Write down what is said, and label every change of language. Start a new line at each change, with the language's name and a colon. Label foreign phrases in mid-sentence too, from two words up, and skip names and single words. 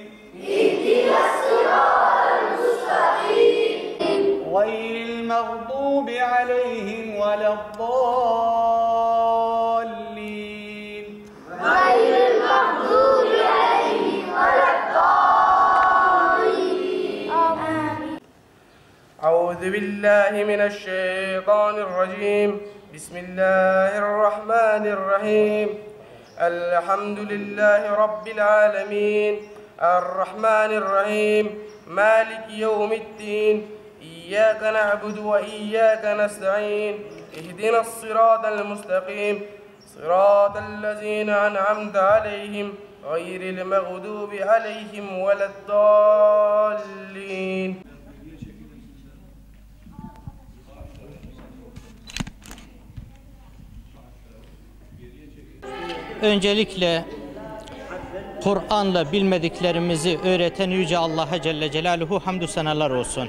Arabic: اهدنا الصراط المستقيم. غير المغضوب عليهم ولا الضالين. غير المغضوب عليهم ولا الضالين. Amin. أعوذ بالله من الشيطان الرجيم بسم الله الرحمن الرحيم الحمد لله رب العالمين الرحمن الرحيم مالك يوم الدين إياك نعبد وإياك نستعين اهدنا الصراط المستقيم صراط الذين أنعمت عليهم غير المغضوب عليهم ولا الضالين.
Turkish: Öncelikle Kur'an'la bilmediklerimizi öğreten Yüce Allah'a
Arabic: جل جلاله
Turkish: hamdü senalar olsun.